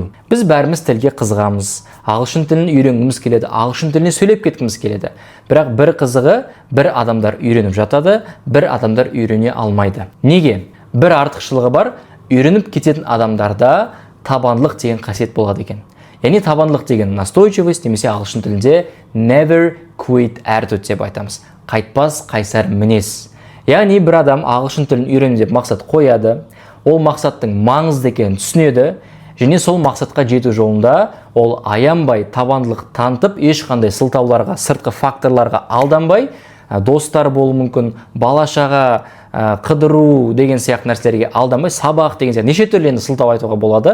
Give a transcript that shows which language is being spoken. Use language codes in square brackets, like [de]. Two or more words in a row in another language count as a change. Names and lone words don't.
[kk] Біз бәріміз тілге қызығамыз. Ағылшын тілін үйренгіміз келеді, ағылшын тіліне сөйлеп кеткіміз келеді. Бірақ бір қызығы, бір адамдар үйреніп жатады, бір адамдар үйрене алмайды. Неге? Бір артықшылығы бар. Үйреніп кететін адамдарда табандылық деген қасиет болады екен. Яғни табандылық деген настойчивость, немесе ағылшын тілінде [en] never quit attitude [kk] деп айтамыз. Қайтпас қайсар мінез. Яғни бір адам ағылшын тілін үйрену деп мақсат қояды, ол мақсаттың маңызды екенін түсінеді, және сол мақсатқа жету жолында ол аянбай табандылық танытып, ешқандай сылтауларға, сыртқы факторларға алданбай, достар болуы мүмкін, бала-шаға қыдыру деген сияқты нәрселерге алданбай, сабақ деген сияқты неше түрлі енді сылтау айтуға болады.